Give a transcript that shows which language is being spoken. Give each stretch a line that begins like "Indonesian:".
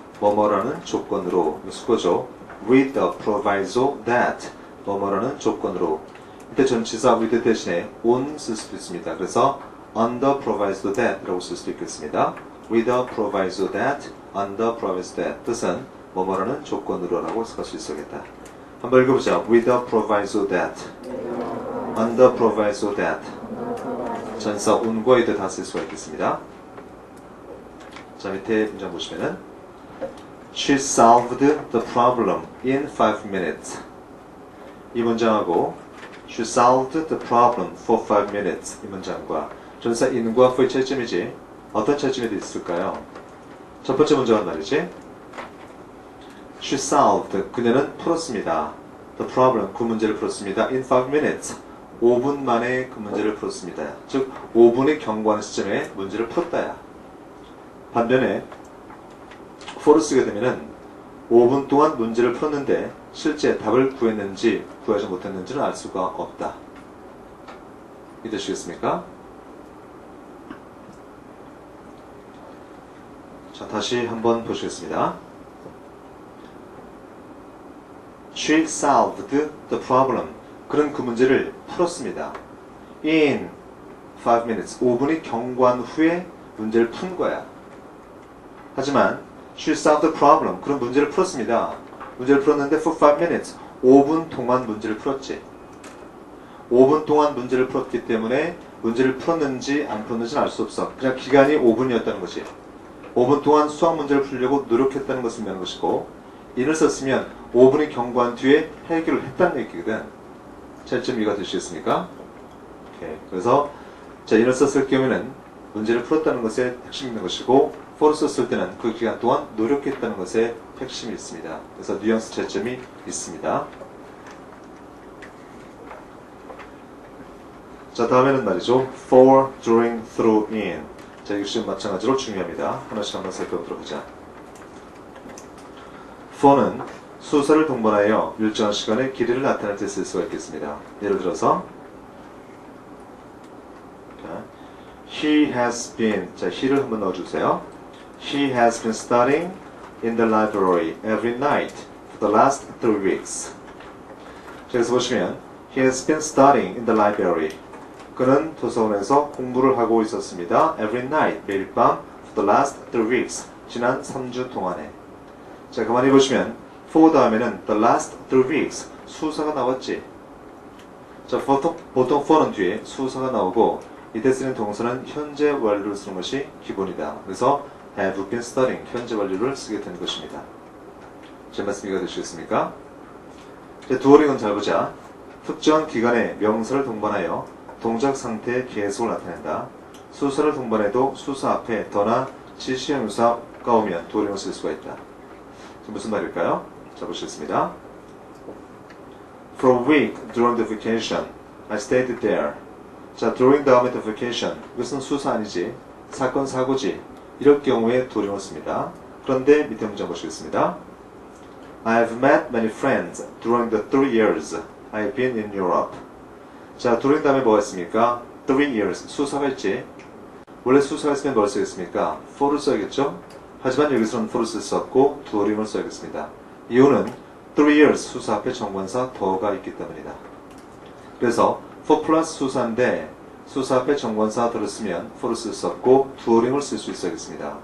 Korean: 뭐뭐라는 조건으로 수고죠.
English: with the proviso that
Korean: 뭐뭐라는 조건으로 이때 전치사 with 대신에 on 쓸 수도 있습니다. 그래서 under proviso that 라고 쓸 수도 있겠습니다.
English: with the proviso that, under proviso that
Korean: 뜻은 뭐뭐라는 조건으로 라고 해석할 수 있어야겠다. 한번 읽어보자.
English: with the proviso that, under proviso that
Korean: 전사 on과 이때 다 쓸 수가 있겠습니다. 자, 밑에 문장 보시면은
English: She solved the problem in 5 minutes.
Korean: 이 문장하고
English: She solved the problem for 5 minutes
Korean: 이 문장과 전사 in과 for의 차이점이지 어떤 차이점이 있을까요? 첫 번째 문장은 말이지
English: She solved.
Korean: 그녀는 풀었습니다.
English: The problem.
Korean: 그 문제를 풀었습니다.
English: In 5 minutes.
Korean: 5분 만에 그 문제를 풀었습니다. 즉 5분의 경과하는 시점에 문제를 풀었다야. 반면에 for를 쓰게 되면은 5분 동안 문제를 풀었는데 실제 답을 구했는지 구하지 못했는지는 알 수가 없다. 이해되시겠습니까? 자, 다시 한번 보시겠습니다.
English: She solved the problem.
Korean: 그는 그 문제를 풀었습니다.
English: In 5 minutes.
Korean: 5분이 경과한 후에 문제를 푼 거야. 하지만
English: She solved the problem.
Korean: 그런 문제를 풀었습니다. 문제를 풀었는데
English: for 5 minutes.
Korean: 5분 동안 문제를 풀었지. 5분 동안 문제를 풀었기 때문에 문제를 풀었는지 안 풀었는지는 알 수 없어. 그냥 기간이 5분이었다는 것이. 5분 동안 수학 문제를 풀려고 노력했다는 것을 의미하는 것이고 in을 썼으면 5분이 경과한 뒤에 해결을 했다는 얘기거든. 차이점 이해가 되시겠습니까? 오케이. 그래서 자, in을 썼을 경우에는 문제를 풀었다는 것에 핵심이 있는 것이고 for를 썼을 때는 그 기간 동안 노력했다는 것에 핵심이 있습니다. 그래서 뉘앙스 차이점이 있습니다. 자, 다음에는 말이죠. for, during, through, in. 자, 이것이 마찬가지로 중요합니다. 하나씩 한번 살펴보도록 하자. for는 수사를 동반하여 일정한 시간의 길이를 나타낼 때 쓸 수가 있겠습니다. 예를 들어서
English: He has been,
Korean: 자, he를 한번 넣어주세요.
English: He has been studying in the library every night for the last 3 weeks.
Korean: 자, 여기서 보시면
English: He has been studying in the library.
Korean: 그는 도서관에서 공부를 하고 있었습니다.
English: Every night,
Korean: 매일 밤
English: for the last 3 weeks.
Korean: 지난 3주 동안에. 자, 가만히 보시면 for 다음에는
English: the last 3 weeks.
Korean: 수사가 나왔지. 자, 보통 for는 뒤에 수사가 나오고 이때 쓰는 동사는 현재 완료를 쓰는 것이 기본이다. 그래서
English: have been studying,
Korean: 현재 완료를 쓰게 되는 것입니다. 제 말씀 이해가 되시겠습니까? 자, during은 잘 보자. 특정한 기간에 명사를 동반하여 동작 상태의 계속을 나타낸다. 수사를 동반해도 수사 앞에 더나 지시형용사가 오면 during을 쓸 수가 있다. 무슨 말일까요? 자, 보시겠습니다.
English: For a week during the vacation, I stayed there.
Korean: 자, during 다음에
English: the vacation.
Korean: 이것은 수사 아니지. 사건, 사고지. 이럴 경우에 during을 씁니다. 그런데 밑에 문장 보시겠습니다.
English: I have met many friends during the 3 years I have been in Europe.
Korean: 자, during 다음에 뭐가 있습니까?
English: 3 years.
Korean: 수사가 있지. 원래 수사가 있으면 뭘 쓰겠습니까? for를 써야겠죠? 하지만 여기서는 for를 쓸 수 없고 during을 써야겠습니다. 이유는
English: 3 years
Korean: 수사 앞에 정관사 더가 있기 때문이다. 그래서 for 플러스 수사인데 수사 앞에 정관사 더를 쓰면 for를 쓸 수 없고 during을 쓸 수 있어야겠습니다.